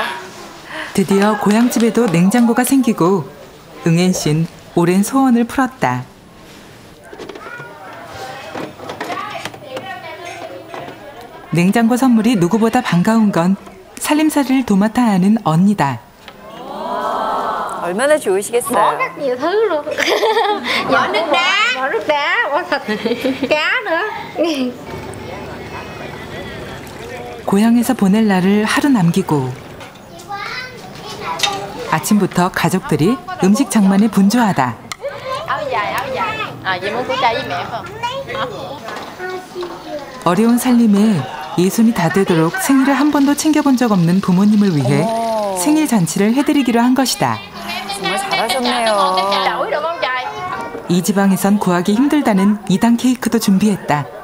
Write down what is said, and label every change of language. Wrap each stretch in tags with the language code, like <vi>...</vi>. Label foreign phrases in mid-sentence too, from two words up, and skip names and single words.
<ko>드디어 고향집에도 냉장고가 생기고 응엔 씨는 오랜 소원을 풀었다. 냉장고 선물이 누구보다 반가운 건 살림살이를 도맡아 하는 언니다. 얼마나 좋으시겠어요.</ko> <vi>Bỏ rất nhiều thứ luôn. Bỏ nước đá, bỏ thịt cá nữa.</vi> <ko>고향에서 보낼 날을 하루 남기고 아침부터 가족들이 음식 장만에 분주하다.</ko> <vi>Áo dài. À, chị muốn của cha với mẹ không?</vi> <ko>어려운 살림에 이 손이 다 되도록 생일을 한 번도 챙겨본 적 없는 부모님을 위해 생일 잔치를 해드리기로 한 것이다. 정말 잘하셨네요. 이 지방에선 구하기 힘들다는 2단 케이크도 준비했다.</ko>